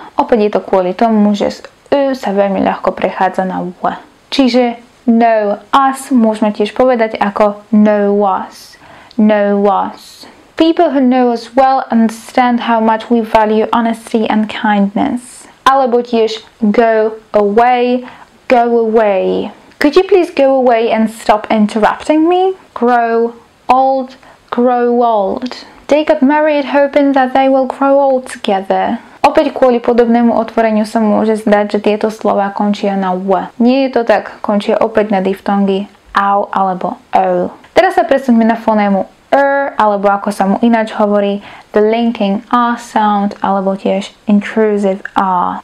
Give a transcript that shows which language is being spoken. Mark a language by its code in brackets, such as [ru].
[sk] Opäť je to kvôli tomu, že z sa veľmi ľahko prechádza na w. Čiže [en] know us [sk] môžeme tiež povedať ako know us. [en] Know us. People who know us well understand how much we value honesty and kindness. [sk] Alebo tiež [en] go away, go away. Could you please go away and stop interrupting me? Grow old, grow old. They got married hoping that they will grow old together. [sk] Opäť kvôli podobnému otvoreniu sa môže zdať, že tieto slová končia na w. Nie je to tak, končia opäť na diftongy au alebo o. Teraz sa presuňme na fonému alebo ako sa mu ináč hovorí, [en] the linking a sound [sk] alebo tiež intrusive a.